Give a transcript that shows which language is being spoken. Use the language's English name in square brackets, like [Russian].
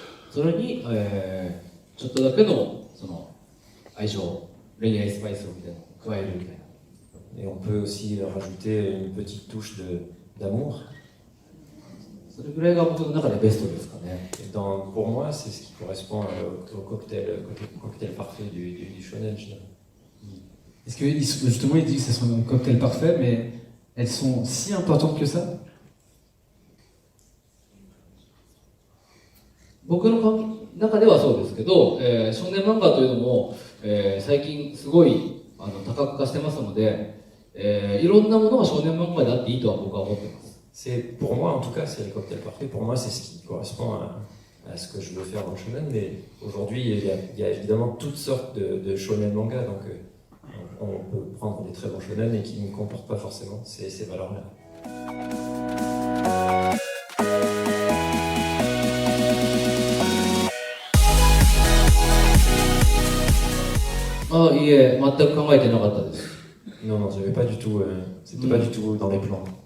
[Japanese] それに、ちょっとだけのその相性、恋愛スパイスをみたいなのを加えるみたいな。 [French] Et on peut aussi rajouter une petite touche d'amour. [Japanese] それぐらいが僕の中でベストですかね。 [French] Et pour moi, c'est ce qui correspond au cocktail parfait du shonen, je dirais. Est-ce que justement il dit que ce sont un cocktail parfait, mais elles sont si importantes que ça? [Japanese] 僕の中ではそうですけど、少年漫画というのも、最近すごい多角化してますので、いろんなものが少年漫画であっていいとは僕は思ってます。 [French] Pour moi, en tout cas, c'est le cocktail parfait. Pour moi, c'est ce qui correspond à ce que je veux faire dans le shonen. Mais aujourd'hui, il y a évidemment toutes sortes de shonen manga. Donc, on peut prendre des très bons shonen et qui ne comportent pas forcément ces valeurs-là. [Japanese] あ、いえ、全く考えてなかったです。 [French] Non, non, j'avais pas du tout. C'était pas du tout dans les plans.